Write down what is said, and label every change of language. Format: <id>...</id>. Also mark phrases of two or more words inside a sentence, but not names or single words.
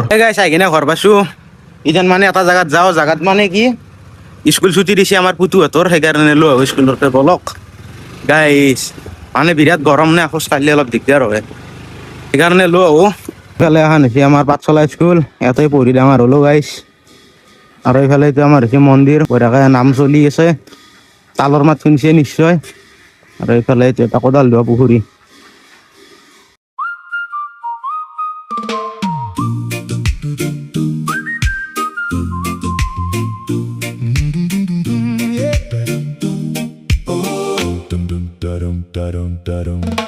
<as>এই গাইছ আহি কিনে ঘৰ পাইছো ইতেন মানে এটা জাগাত যাওঁ জাগাত মানে কি স্কুল ছুটি দিছে আমাৰ পুতুহঁতৰ সেইকাৰণে লৈ আহো স্কুলৰ পৰা বলক গাইছ মানে বিৰাট গৰম নে খোজ কাঢ়িলে অলপ দিগদাৰ হয় সেইকাৰণে লৈ আহো ইফালে এখন হৈছে আমাৰ পাঠশালা স্কুল ইয়াতে পঢ়ি ডাঙৰ হ'লো গাইছ আৰু এইফালে এইটো আমাৰ হৈছে মন্দিৰ বঢ়িয়াকে নাম চলি আছে তালৰ মাত শুনিছে নিশ্চয় আৰু এইফালে এইটো এটা কোদাল ধোৱা পুখুৰী Dum dum da dum da dum da dum.</as>